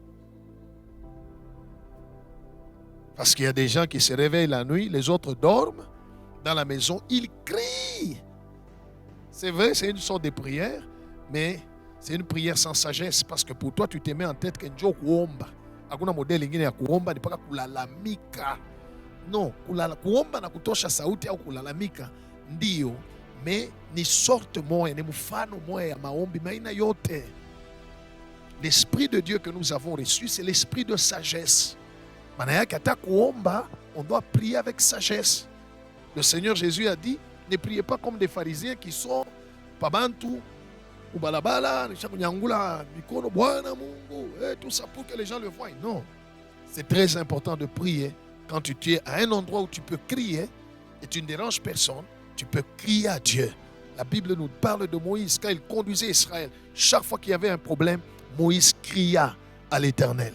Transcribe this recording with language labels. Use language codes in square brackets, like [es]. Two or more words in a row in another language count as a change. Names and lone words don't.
[fr] Parce qu'il y a des gens qui se réveillent la nuit, les autres dorment dans la maison, ils crient. C'est vrai, c'est une sorte de prière, mais c'est une prière sans sagesse, parce que pour toi, tu te mets en tête qu'un jour kuomba. [sw] Hakuna modeli ingine ya kuomba ni paka kulalamika. Non, kuomba na kutosha sauti au kulalamika ndio, mais ni sorte moya, ni mfano moya ya maombi maina yote. [fr] L'esprit de Dieu que nous avons reçu, c'est l'esprit de sagesse. [sw] Maana yake hata kuomba, [fr] on doit prier avec sagesse. Le Seigneur Jésus a dit, ne priez pas comme des pharisiens qui sont [sw] pabantu ou balabala, nyangula mikono Bwana Mungu, [fr] tout ça pour que les gens le voient. Non, c'est très important de prier. Quand tu es à un endroit où tu peux crier et tu ne déranges personne, tu peux crier à Dieu. La Bible nous parle de Moïse quand il conduisait Israël. Chaque fois qu'il y avait un problème, Moïse cria à l'Éternel.